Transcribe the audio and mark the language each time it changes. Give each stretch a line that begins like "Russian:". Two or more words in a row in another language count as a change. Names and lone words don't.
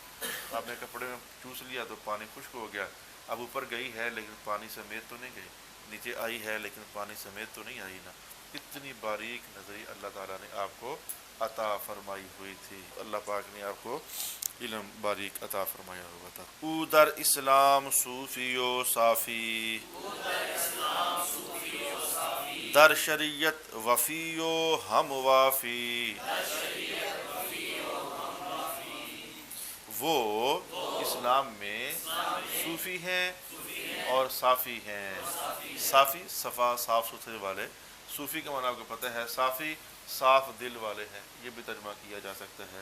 Urdu: آپ نے کپڑے میں چوس لیا تو پانی خشک ہو گیا. اب اوپر گئی ہے لیکن پانی سمیت تو نہیں گئی، نیچے آئی ہے لیکن پانی سمیت تو نہیں آئی نا. اتنی باریک نظری اللہ تعالیٰ نے آپ کو عطا فرمائی ہوئی تھی. اللہ پاک نے آپ کو علم باریک عطا فرمایا ہوا تھا.
Persian: او در اسلام صوفی و صافی، در شریعت وفی و ہم وافی.
Urdu: وہ اسلام میں صوفی ہیں اور صافی ہیں. صافی صفا صاف ستھرے والے، صوفی کا معنی آپ کو پتہ ہے، صافی صاف دل والے ہیں، یہ بھی ترجمہ کیا جا سکتا ہے.